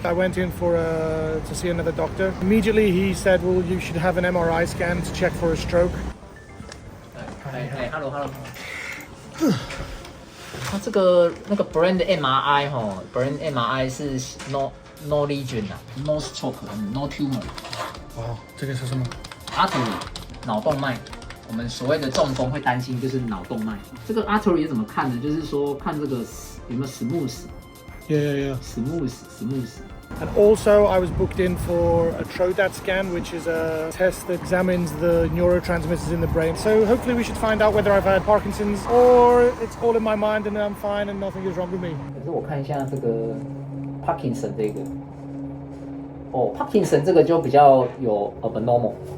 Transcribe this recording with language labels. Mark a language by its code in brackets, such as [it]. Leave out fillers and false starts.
[en] I went in to see another doctor. Immediately he said, well, you should have an MRI scan to check for a stroke. Hello. [zh] 它这个那个 brain 的 MRI 哈 ，brain MRI 是 [en] no lesion [zh] 啊 ， [en] no stroke，no tumor。 [zh] 哦，这个是什么？ artery 脑动脉。我们所谓的中风会担心就是脑动脉。这个 artery 是怎么看的？就是说看这个有没有 smooth。 [en] Yeah. Smooth. And also, I was booked in for a TRODAT scan, which is a test that examines the neurotransmitters in the brain. So hopefully we should find out whether I've had Parkinson's or it's all in my mind and I'm fine and nothing is wrong with me. [zh] 可是我看一下这个 Parkinson 这个，哦 ，Parkinson 这个就比较有 abnormal。